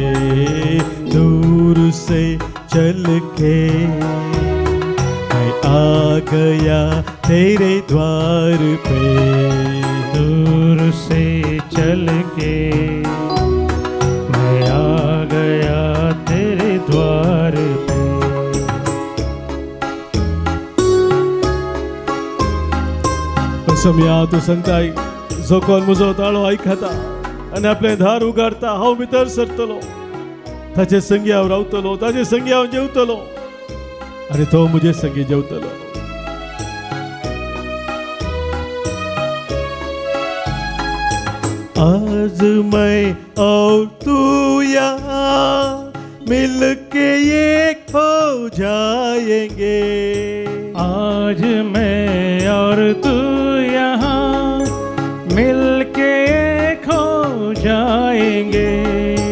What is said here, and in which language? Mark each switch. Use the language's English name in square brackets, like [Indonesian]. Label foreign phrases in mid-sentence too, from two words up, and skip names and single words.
[Hindi] दूर से चल के मैं आ गया तेरे द्वार पे. दूर से चल के मैं आ गया तेरे द्वार पे. [Konkani] सोम्या तूं सांगताय जो कोण म्हजो ताळो आयकता आनी आपलें दार उगाडटा हांव भितर सरतलो. ताचे संगी हांव रावतलो, ताचे संगी हांव जेवतलो आनी तो म्हजे संगी जेवतलो. [Hindi] आज मैं और तू यहाँ मिलके एक हो जाएंगे. आज मैं और तू यहाँ मिलके एक हो जाएंगे.